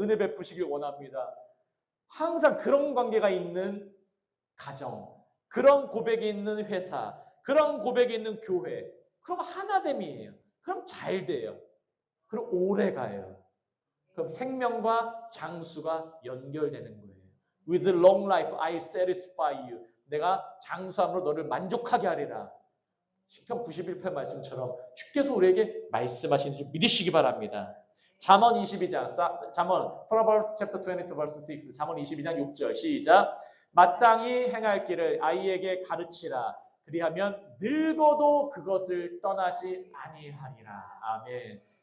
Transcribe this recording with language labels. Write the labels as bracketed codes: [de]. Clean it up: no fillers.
[ko] 은혜 베푸시기 원합니다. 항상 그런 관계가 있는 가정, 그런 고백이 있는 회사, 그런 고백이 있는 교회. 그럼 하나됨이에요. 그럼 잘 돼요. 그럼 오래 가요. 그럼 생명과 장수가 연결되는 거예요. [en] With long life I satisfy you. [ko] 내가 장수함으로 너를 만족하게 하리라. 시편 91편 말씀처럼 주께서 우리에게 말씀하시는 줄 믿으시기 바랍니다. 잠언 22장, [en] Proverbs chapter 22 verse 6, [ko] 잠언 22장 6절 시작. 마땅히 행할 길을 아이에게 가르치라. 그리하면 늙어도 그것을 떠나지 아니하리라. 아멘.